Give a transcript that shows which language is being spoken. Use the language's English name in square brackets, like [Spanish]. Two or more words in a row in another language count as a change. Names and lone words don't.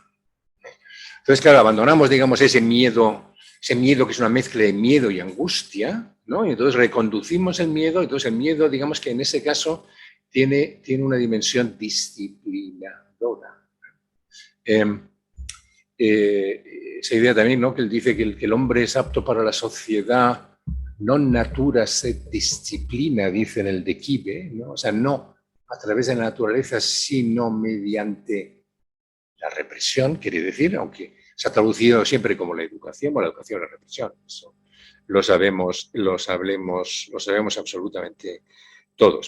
[Spanish] Entonces, claro, abandonamos, digamos, ese miedo que es una mezcla de miedo y angustia, ¿no? Y entonces reconducimos el miedo, entonces el miedo, digamos que en ese caso tiene una dimensión disciplinadora. Esa idea también, ¿no? Que él dice que el hombre es apto para la sociedad, [Latin] non natura sed disciplina, [Spanish] dice en el De Quive, ¿no? O sea, no a través de la naturaleza, sino mediante la represión, quiere decir, aunque se ha traducido siempre como la educación o la educación o la represión. Eso lo sabemos absolutamente todos.